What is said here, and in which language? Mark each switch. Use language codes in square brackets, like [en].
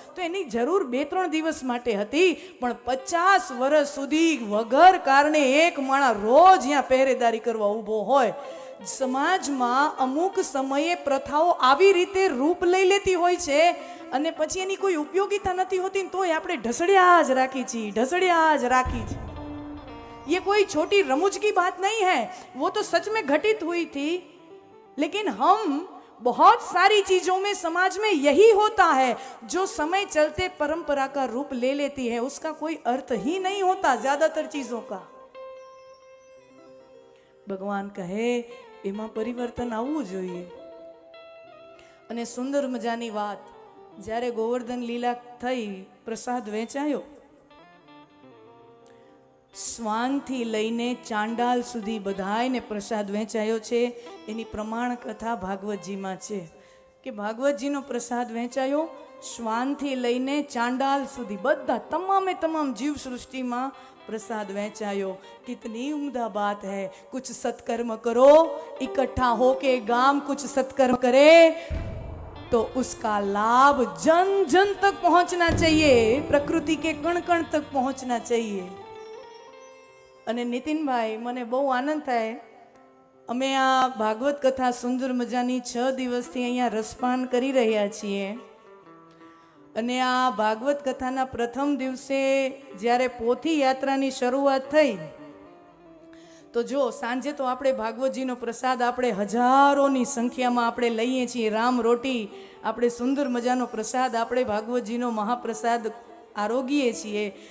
[gu] તો એની જરૂર 2-3 દિવસ માટે હતી, પણ 50 વર્ષ સુધી વગર કારણે એક માણસ રોજ અહીંયા પહેરેદારી કરવા ઊભો હોય. સમાજમાં અમુક સમયે પ્રથાઓ આવી રીતે રૂપ લઈ લેતી હોય છે અને પછી એની કોઈ ઉપયોગિતા નથી હોતી, તોય આપણે ઢસડ્યા જ રાખી છીએ, ઢસડ્યા જ રાખી છીએ. [hi] ये कोई छोटी रमुज की बात नहीं है, वो तो सच में घटित हुई थी. लेकिन हम बहुत सारी चीजों में समाज में यही होता है, जो समय चलते परंपरा का रूप ले लेती है, उसका कोई अर्थ ही नहीं होता ज्यादातर चीजों का. [gu] भगवान कहे એમાં પરિવર્તન આવવું જોઈએ. અને સુંદર મજાની વાત, જ્યારે ગોવર્ધન લીલા થઈ, પ્રસાદ વેચાયો, શ્વાનથી લઈને ચાંડાલ સુધી બધાયને પ્રસાદ વેચાયો છે. એની પ્રમાણ કથા ભાગવતજીમાં છે કે ભાગવતજીનો પ્રસાદ વેચાયો, શ્વાનથી લઈને ચાંડાલ સુધી બધા તમામે તમામ જીવ સૃષ્ટિમાં प्रसाद वेचायो. [hi] कितनी उम्दा बात है. कुछ सत्कर्म करो, इकट्ठा होके गांव कुछ सत्कर्म करे तो उसका लाभ जन जन तक पहुंचना चाहिए, प्रकृति के कण कण तक पहुंचना चाहिए. [gu] અને નીતિનભાઈ, મને બહુ આનંદ થાય, અમે આ ભાગવત કથા સુંદર મજાની 6 દિવસથી અહીંયા રસપાન કરી રહ્યા છીએ. અને આ ભાગવત કથાના પ્રથમ દિવસે જ્યારે પોથી યાત્રાની શરૂઆત થઈ, તો જો સાંજે તો આપણે ભાગવતજીનો પ્રસાદ આપણે હજારોની સંખ્યામાં આપણે લઈએ છીએ, રામ રોટી, આપણે સુંદર મજાનો પ્રસાદ, આપણે ભાગવતજીનો મહાપ્રસાદ આરોગીએ છીએ.